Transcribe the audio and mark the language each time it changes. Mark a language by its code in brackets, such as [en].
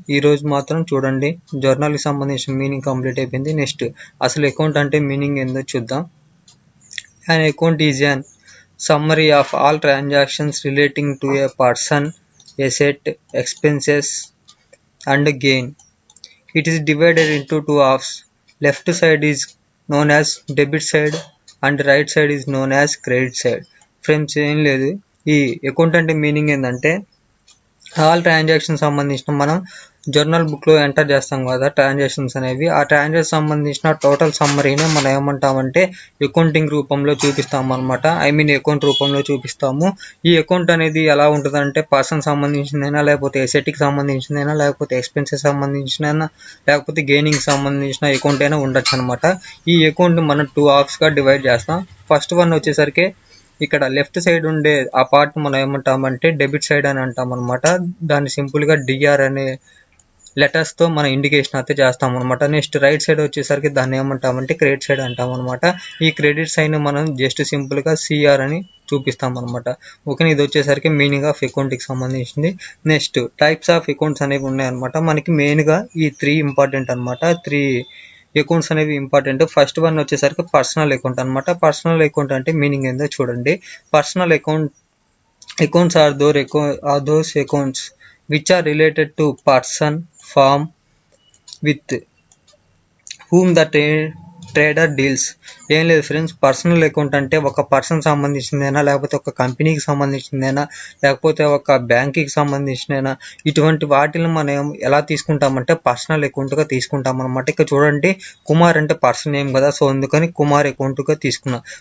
[te] ఈరోజు మాత్రం చూడండి, జర్నల్కి సంబంధించిన మీనింగ్ కంప్లీట్ అయిపోయింది. నెక్స్ట్ అసలు అకౌంట్ అంటే మీనింగ్ ఏందో చూద్దాం. [en] An account is an summary of all transactions relating to a person, asset, expenses, and gain. It is divided into 2 halves. Left side is known as debit side and right side is known as credit side. [te] Friends, ఏం లేదు, ఈ account అంటే meaning ఏంటంటే all transaction సంబంధించిన మనం journal బుక్లో enter చేస్తాం కదా ట్రాన్సాక్షన్స్ అనేవి. ఆ ట్రాన్సాక్షన్ సంబంధించిన టోటల్ సమ్మరీని మనం ఏమంటామంటే అకౌంటింగ్ రూపంలో చూపిస్తాం అనమాట. అకౌంట్ రూపంలో చూపిస్తాము. ఈ అకౌంట్ అనేది ఎలా ఉంటుందంటే పర్సన్ సంబంధించిందైనా, లేకపోతే ఎసెట్కి సంబంధించిందైనా, లేకపోతే ఎక్స్పెన్సెస్ సంబంధించినైనా, లేకపోతే గెయినింగ్ సంబంధించిన అకౌంట్ అయినా ఉండొచ్చు అనమాట. ఈ అకౌంట్ మనం 2 హాఫ్స్గా డివైడ్ చేస్తాం. ఫస్ట్ వన్ వచ్చేసరికి ఇక్కడ లెఫ్ట్ సైడ్ ఉండే ఆ పార్ట్ మనం ఏమంటామంటే డెబిట్ సైడ్ అని అంటాం అనమాట. దాన్ని సింపుల్గా డిఆర్ అనే లెటర్స్తో మనం ఇండికేషన్ అయితే చేస్తాం అనమాట. నెక్స్ట్ రైట్ సైడ్ వచ్చేసరికి దాన్ని ఏమంటామంటే క్రెడిట్ సైడ్ అంటాం అనమాట. ఈ క్రెడిట్ సైడ్ మనం జస్ట్ సింపుల్గా సిఆర్ అని చూపిస్తాం అనమాట. ఓకే, ఇది వచ్చేసరికి మీనింగ్ ఆఫ్ అకౌంట్కి సంబంధించింది. నెక్స్ట్ టైప్స్ ఆఫ్ అకౌంట్స్ అనేవి ఉన్నాయన్నమాట. మనకి మెయిన్గా ఈ 3 ఇంపార్టెంట్ అనమాట. 3 అకౌంట్స్ అనేవి ఇంపార్టెంట్. ఫస్ట్ వన్ వచ్చేసరికి పర్సనల్ అకౌంట్ అనమాట. పర్సనల్ అకౌంట్ అంటే మీనింగ్ ఏందో చూడండి. [en] Personal accounts are those accounts which are related to person, firm, with whom the trader deals. [te] ఏం లేదు ఫ్రెండ్స్, పర్సనల్ అకౌంట్ అంటే ఒక పర్సన్ సంబంధించిందైనా, లేకపోతే ఒక కంపెనీకి సంబంధించిందైనా, లేకపోతే ఒక బ్యాంక్కి సంబంధించినైనా, ఇటువంటి వాటిని మనం ఎలా తీసుకుంటామంటే పర్సనల్ అకౌంట్గా తీసుకుంటాం అనమాట. ఇక్కడ చూడండి, కుమార్ అంటే పర్సన్ నేమ్ కదా, సో అందుకని కుమార్ అకౌంట్గా తీసుకున్నాం.